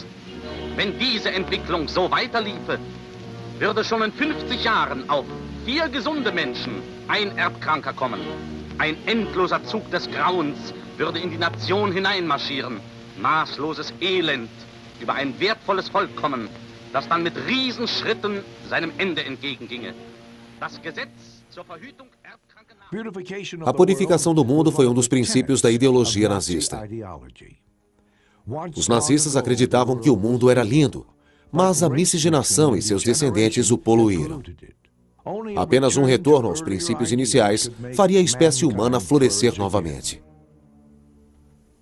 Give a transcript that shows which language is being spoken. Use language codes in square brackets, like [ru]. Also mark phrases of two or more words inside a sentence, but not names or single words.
[de] Wenn diese Entwicklung so weiterliefe, würde schon in 50 Jahren auf 4 gesunde Menschen ein Erbkranker kommen. Ein endloser Zug des Grauens würde in die Nation hineinmarschieren. Maßloses Elend über ein wertvolles Volk kommen, das dann mit Riesenschritten seinem Ende entgeginge. Das Gesetz zur Verhütung [pt] A purificação do mundo foi um dos princípios da ideologia nazista. Os nazistas acreditavam que o mundo era lindo, mas a miscigenação e seus descendentes o poluíram. Apenas um retorno aos princípios iniciais faria a espécie humana florescer novamente.